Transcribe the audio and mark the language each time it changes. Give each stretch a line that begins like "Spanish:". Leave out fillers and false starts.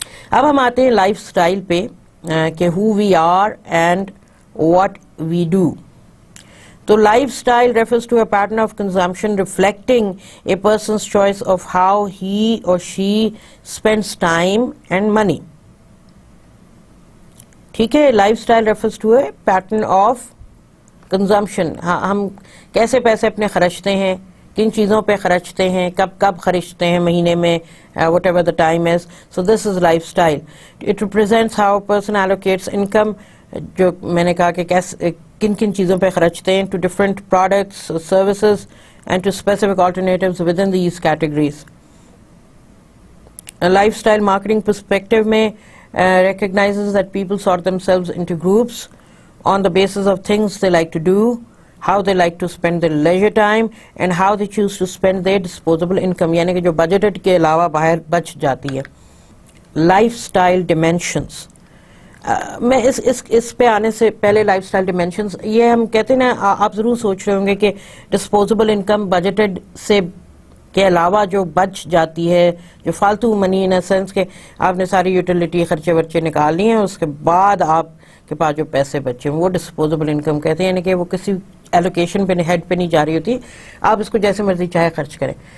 Urdu: اب ہم آتے ہیں لائف سٹائل پہ کہ
English: who we are and what we do. تو lifestyle refers to a pattern of consumption reflecting a person's choice of how he or she spends time and money.
Urdu: ٹھیک ہے.
English: Lifestyle refers to a pattern of consumption.
Urdu: ہم کیسے پیسے اپنے خرچتے ہیں, کن چیزوں پہ خرچتے ہیں, کب خرچتے ہیں مہینے میں,
English: whatever the time is. So this is lifestyle. It represents how a person allocates income,
Urdu: جو میں نے کہا کہ کن چیزوں پہ خرچتے ہیں,
English: to different products, services, and to specific alternatives within these categories. A lifestyle marketing perspective میں recognizes that people sort themselves into groups on the basis of things they like to do, how they like to spend their leisure time, and how they choose to spend their disposable income.
Urdu: یعنی کہ جو budgeted کے علاوہ باہر بچ جاتی ہے. Life style ڈیمینشنز, میں اس پہ آنے سے پہلے لائف سٹائل ڈیمینشنز, یہ ہم کہتے ہیں نا, آپ ضرور سوچ رہے ہوں گے کہ ڈسپوزیبل انکم بجٹڈ سے کے علاوہ جو بچ جاتی ہے, جو فالتو منی, ان سینس کہ آپ نے ساری یوٹیلیٹی خرچے ورچے نکال لیے ہیں, اس کے بعد آپ کے پاس جو پیسے بچے ہیں وہ ڈسپوزیبل انکم کہتے ہیں. یعنی کہ وہ کسی ایلوکیشن پہ ہیڈ پہ نہیں جا رہی ہوتی, آپ اس کو جیسے مرضی چاہے خرچ کریں.